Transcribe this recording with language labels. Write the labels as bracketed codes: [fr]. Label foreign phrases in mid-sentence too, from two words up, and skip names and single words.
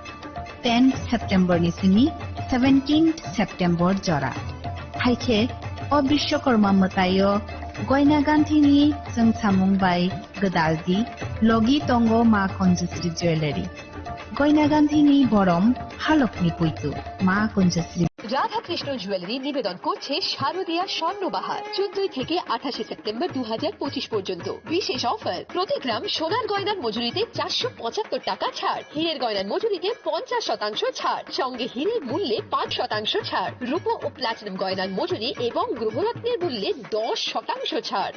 [trp] 10 September ni sini 17 September jora. Haike o Bishwakarma matayo goina ganthini jengsamung bai gedaldi logi tongo Ma Kunjasri Jewelry. Goina ganthini borom halokni puitu Ma Kunjasri [bn] রাধাকৃষ্ণ জুয়েলারি নিবেদন করছে শারদীয়া স্বর্ণবাহার 14 থেকে 28 সেপ্টেম্বর 2025 পর্যন্ত বিশেষ অফার। প্রতি গ্রাম সোনার গয়নার মজুরিতে 475 টাকা ছাড়, হীরের গয়নার মজুরিতে 50% ছাড়, সঙ্গে হীরের মূল্যে 5% ছাড়, রূপো ও প্লাটিনাম গয়নার মজুরি এবং গ্রহরত্নের মূল্যে 10% ছাড়।